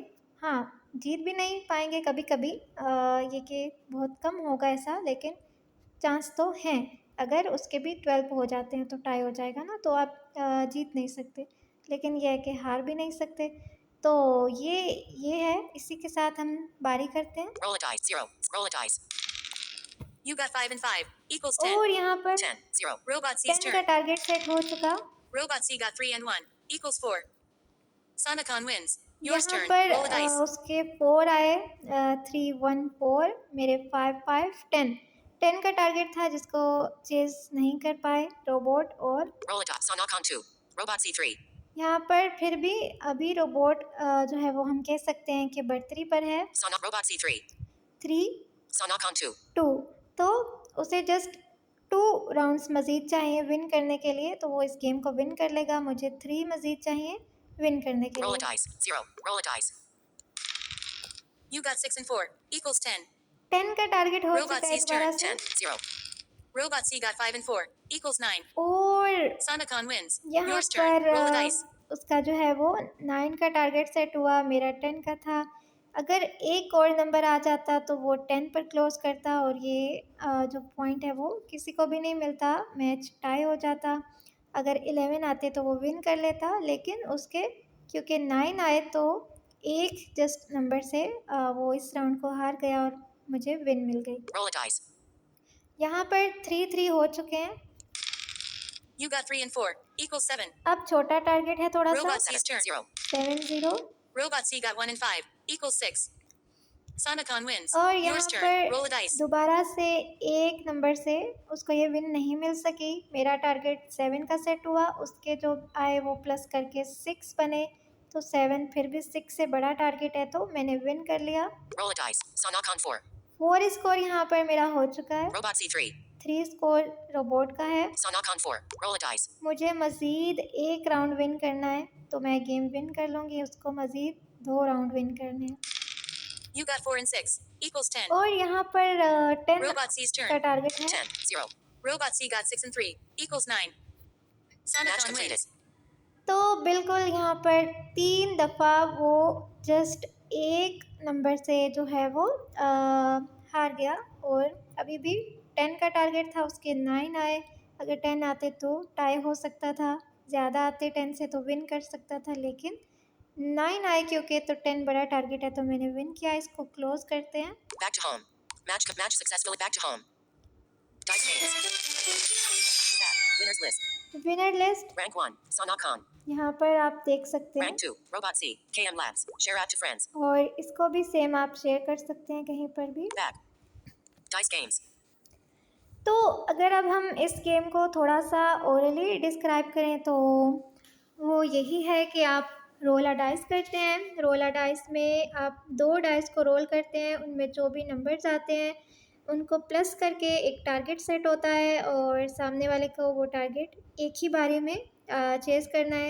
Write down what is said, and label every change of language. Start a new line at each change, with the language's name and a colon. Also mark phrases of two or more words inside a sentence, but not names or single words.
Hindi: हाँ, जीत भी नहीं पाएंगे कभी कभी, ये कि बहुत कम होगा ऐसा, लेकिन चांस तो हैं। अगर उसके भी 12 हो जाते हैं तो टाई हो जाएगा ना, तो आप जीत नहीं सकते, लेकिन यह है कि हार भी नहीं सकते। तो ये है। इसी के साथ हम बारी करते हैं।
English: Roll a dice. 0. Roll a dice. You got 5 and 5. Equals 10.
Hindi: और यहाँ पर
English: 10. 0. Robot C's
Hindi: 10 का
English: turn.
Hindi: टारगेट सेट हो चुका।
English: Robot C got 3 and 1. Equals 4. Sanacon wins. Yours
Hindi: यहाँ
English: turn.
Hindi: पर
English: Roll a dice.
Hindi: उसके 4 आए, 3, 1, 4, मेरे 5, 5, 10। 10 का टारगेट था, जिसको चेज नहीं कर पाए रोबोट। और
English: Roll a dice. Sanacon 2. Robot C 3.
Hindi: यहाँ पर फिर भी अभी रोबोट जो है वो हम कह सकते हैं कि बढ़तरी पर है।
English: Robot C 3.
Hindi: 3,
English: Sanacon 2.
Hindi: 2, तो उसे जस्ट 2 राउंड्स मज़ीद चाहिए विन करने के लिए, तो वो इस गेम को विन कर लेगा। मुझे 3 मज़ीद चाहिए विन करने के
English: Roll a
Hindi: लिए।
English: dice. 0. Roll a dice. You got 6 and 4. Equals 10.
Hindi: 10 का टारगेट हो
English: Robot
Hindi: चुका है
English: C's
Hindi: दोबारा
English: turn.
Hindi: से
English: 10, 0. Robot C got 5 and 4 equals 9.
Hindi: और
English: Sanacon wins.
Hindi: यहाँ
English: Yours turn.
Hindi: पर
English: Roll a dice.
Hindi: उसका जो है वो 9 का टारगेट सेट हुआ, मेरा 10 का था। अगर एक और नंबर आ जाता तो वो 10 पर क्लोज करता और ये जो पॉइंट है वो किसी को भी नहीं मिलता, मैच टाई हो जाता। अगर 11 आते तो वो विन कर लेता, लेकिन उसके क्योंकि 9 आए तो एक जस्ट नंबर से वो इस राउंड को हार गया और मुझे विन मिल गई।
English: Roll a dice.
Hindi: यहाँ पर 3-3 हो चुके हैं।
English: You got 3 and 4 equals 7.
Hindi: अब छोटा टारगेट है थोड़ा सा,
English: Robot C's turn. 0.
Hindi: 7-0।
English: Robot C got 1 and 5 equals 6. Sanacon wins.
Hindi: और यहाँ
English: Yours turn.
Hindi: पर
English: Roll a dice.
Hindi: दोबारा से एक नंबर से उसको ये विन नहीं मिल सकी। मेरा टारगेट 7 का सेट हुआ, उसके जो आए वो प्लस करके 6 बने, तो 7 फिर भी 6 से बड़ा टारगेट है तो मैंने विन कर लिया।
English: Roll a dice. Sanacon 4.
Hindi: 4 स्कोर यहाँ पर मेरा हो चुका है।
English: Robot C 3.
Hindi: 3 स्कोर रोबोट का है।
English: Sanacon 4. Roll a dice.
Hindi: मुझे मज़ीद एक राउंड विन करना है तो मैं गेम विन कर लूँगी, उसको मज़ीद 2 राउंड विन करने हैं।
English: You got 4 and 6 equals 10.
Hindi: और यहाँ पर 10
English: Robot C's turn.
Hindi: का टारगेट है।
English: 10, 0. Robot C got 6 and 3 equals 9. Sanacon wins.
Hindi: तो बिल्कुल यहाँ पर 3 दफ़ा वो जस्ट एक नंबर से जो है वो हार गया और अभी भी 10 का टारगेट था, उसके 9 आए। अगर 10 आते तो टाई हो सकता था, ज़्यादा आते 10 से तो विन कर सकता था, लेकिन 9 आए क्योंकि तो 10 बड़ा टारगेट है तो मैंने विन किया। इसको क्लोज करते हैं।
English: Back to home. Match successfully. Back to home. Dice games. Back. Winners list. winner list Rank 1. Sanacon.
Hindi: यहाँ पर आप देख सकते हैं
English: Rank 2. Robot C. KM Labs. Share app to friends.
Hindi: और इसको भी सेम आप शेयर कर सकते हैं कहीं पर भी।
English: Back. Dice games.
Hindi: तो अगर अब हम इस गेम को थोड़ा सा
English: orally describe
Hindi: करें तो वो यही है कि आप
English: roll a dice
Hindi: करते हैं।
English: roll a dice
Hindi: में आप 2 डाइस को रोल करते हैं, उनमें जो भी नंबर्स आते हैं उनको प्लस करके एक टारगेट सेट होता है और सामने वाले को वो टारगेट एक ही बारी में चेज़ करना है।